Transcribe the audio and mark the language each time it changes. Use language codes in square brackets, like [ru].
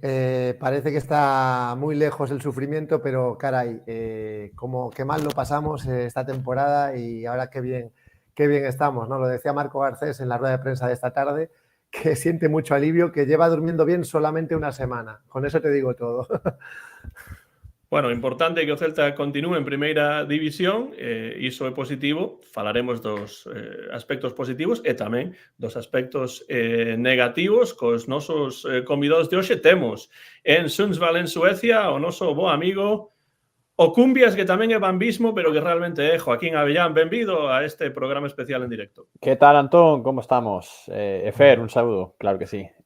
[es] Parece que está muy lejos el sufrimiento, pero caray, como que mal lo pasamos esta temporada y ahora qué bien estamos, ¿no? Lo decía Marco Garcés en la rueda de prensa de esta tarde, que siente mucho alivio, que lleva durmiendo bien solamente una semana. Con eso te digo todo. [gl] Bueno, importante que o Celta continúe en primeira división, iso é positivo, falaremos dos aspectos positivos e tamén dos aspectos negativos cos nosos convidados de hoxe. Temos en Sundsvall, en Suecia, o noso bo amigo o Cumbias, que tamén é bambismo, pero que realmente é Joaquín Avellán. Benvido a este programa especial en directo. [es] ¿Qué tal, Antón? ¿Cómo estamos? Efer, un saludo, claro que sí.